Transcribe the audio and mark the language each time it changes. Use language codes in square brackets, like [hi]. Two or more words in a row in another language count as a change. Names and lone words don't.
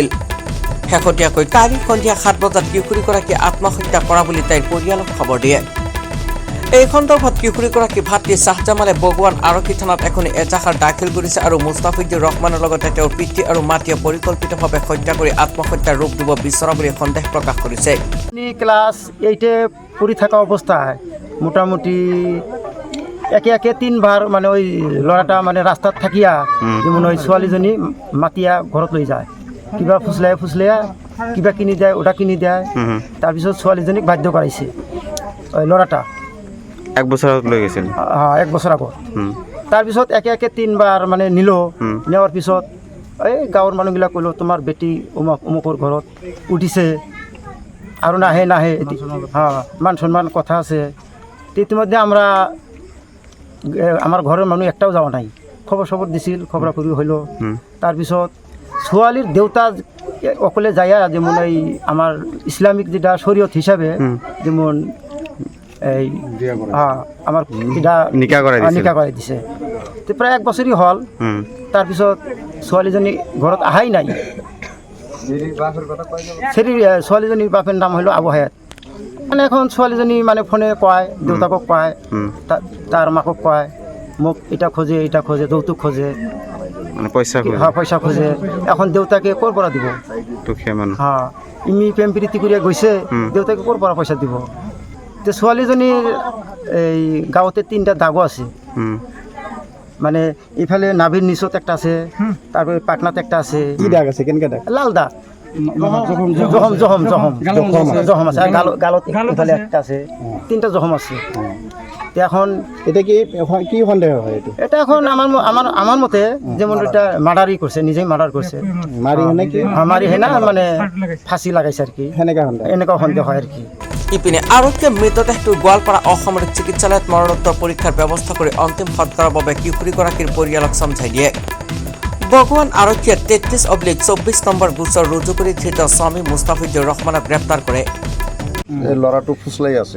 [as] শেহতীয়াকৈ কালি সন্ধিয়া 7 বজাত কিশোৰীগৰাকীয়ে আত্মহত্যা কৰা বুলি তাইৰ পৰিয়ালক খবৰ দিয়ে। এই সন্দৰ্ভত কিশোৰীগৰাকীৰ ভাতৃ শ্বাহজামালে বগুৱান আৰক্ষী থানাত এখন এজাহাৰ দাখিল কৰিছে আৰু মুস্তাফিজুৰ ৰহমানৰ লগতে তেওঁৰ পিতৃ আৰু মাতৃয়ে পৰিকল্পিতভাৱে হত্যা কৰি আত্মহত্যাৰ ৰূপ দিব বিচৰা বুলি সন্দেহ প্ৰকাশ কৰিছে। ক্লাস 8-এ পড়ি থাকা অবস্থায় মোটামুটি একে 3 মানে ওই লড়াটা মানে রাস্তাত থাকিয়া যেমন ওই ছোৱালীজনী মাতিয়া ঘৰত লৈ যায়, কিবা ফুসলাই কিবা কিনি দেয়, ওটা কিনি দেয়। তাৰপিছত ছোৱালীজনীক বাধ্য কৰাইছে ওই লড়াটা। 1 বছর লৈ গৈছিল। হ্যাঁ 1 বছর আগত। তাৰপিছত একে 3 বাৰ মানে নিল। নেওয়ার পিছত এই গাঁৱৰ মানুহবিলাক কইলো তোমাৰ বেটি অমুকৰ ঘৰত উঠিছে আৰু নাহে হ্যাঁ মান সম্মান কথা আছে। [bn] ইতিমধ্যে আমরা আমার ঘরের মানুষ একটাও যাওয়া নাই, খবর দিছিল, খবরাখবরি হইল। তাৰপিছত ছোৱালীর দেউতা অকলে যাইয়া যেমন এই আমার ইসলামিক যেটা শরীয়ত হিসাবে যেমন এই আমার নিকা করাই দিছে। [as] তো প্রায় 1 বছরই হল। তাৰপিছত ছোৱালীজনী ঘৰত আহাই নাই। ছোৱালীজনীৰ বাপের নাম হইল আবু হায়াত। মানে এখন ছোৱালীজনী মানে ফোনে কয়, দেউতাকক কয়, তার মাকক কয় মোক এটা খোঁজে যৌতুক খোঁজে, মানে পয়সা খোঁজে। এখন দেউতাকে ক'ৰ পৰা দিব? হ্যাঁ ইমি প্ৰেম প্ৰীতি কৰি গৈছে, দেউতাকে ক'ৰ পৰা পইচা দিব? তো ছোৱালীজনীৰ এই গাঁৱতে 3টা দাগো আছে। মানে ইফালে নাভিৰ নিচত একটা আছে, তারপরে পাটনাত একটা আছে। কি দাগ আছে? কেনেকা দাগ? লাল দাগ, জখম আছে। আর গালত ইফালে একটা আছে, 3টা জখম আছে। এখন এটা কি সন্দেহ হয়? [bn] এটা এখন আমার মতে যেমন এটা মার্ডারই করছে, নিজেই মার্ডার করছে। মারি হয় না মানে ফাঁসি লাগাইছে আর কি, এনেকা সন্দেহ হয় আর কি। [as] ইপিনে আৰক্ষীয়ে মৃতদেহটো গোৱালপাৰা অসামৰিক চিকিৎসালয়ত মৰণোত্তৰ পৰীক্ষাৰ ব্যৱস্থা কৰি অন্তিম সৎকাৰৰ বাবে কিশোৰীগৰাকীৰ পৰিয়ালক সমঝাই দিয়ে। বগুৱান আৰক্ষীয়ে 33/24 নম্বৰ গোচৰ ৰুজু কৰি ধৃত স্বামী মুস্তাফিজুৰ ৰহমানক গ্ৰেপ্তাৰ কৰে। ল'ৰাটো ফুচলাই আছিল।